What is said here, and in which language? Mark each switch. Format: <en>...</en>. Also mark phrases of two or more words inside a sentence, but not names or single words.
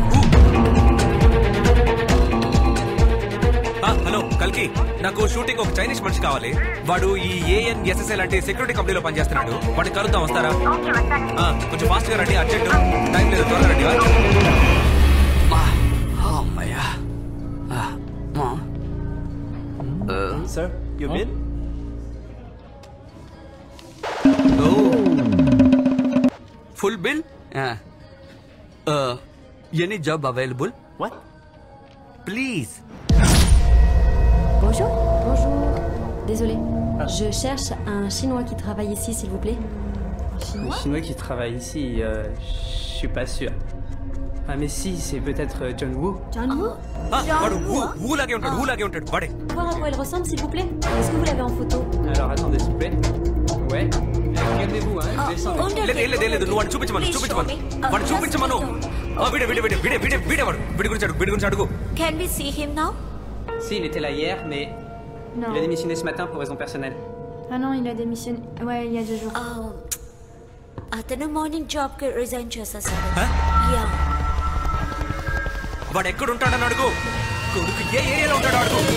<te>హలో కల్కి, నాకు షూటింగ్ ఒక చైనీస్ మనిషి కావాలి. వాడు ఈ ANSSL లాంటి</te> <en>security companylo</en> <te>పనిచేస్తున్నాడు. వాడిని కలుద్దాం, వస్తారా? కొంచెం ఫాస్ట్ గా రండి, అర్జెంట్. టైం లేదు, త్వరగా రండి. అమ్మయ్యా.</te> <en>Sir, your bill? Full bill? Any job available? What? Please.</en> <fr>Bonjour. Bonjour. Désolée. Je cherche un Chinois qui travaille ici, s'il vous plaît. Un Chinois qui travaille ici, je suis pas sûr. Ah mais si, c'est peut-être John Woo. John Woo?</fr> <te>వాడు ఊలాగే ఉంటాడు, ఊలాగే ఉంటాడు వాడే.</te> <fr>Voir à quoi il ressemble, s'il vous plaît. Est-ce que vous l'avez en photo? Alors attendez, s'il vous plaît. Ouais. Calmez-vous, hein.</fr> <te>లేదు, నువ్వు వాడిని చూపించమను. వాడిని చూపించమను. వీడి గురించి అడుగు.</te> <en>Can we see him now?</en> <fr>Si, il était là hier, mais Non. il a démissionné ce matin pour raison personnelle. Ah non, il a démissionné. Ouais, il y a 2 jours.</fr> <te>అతను</te> <en>morning job</en> <te>కి రిజైన్ చేసేసాడు. యా. వాడు ఎక్కడ ఉంటాడని అడుగు. కొడుకు ఏ ఏరియాలో ఉంటాడో అడుగు.</te>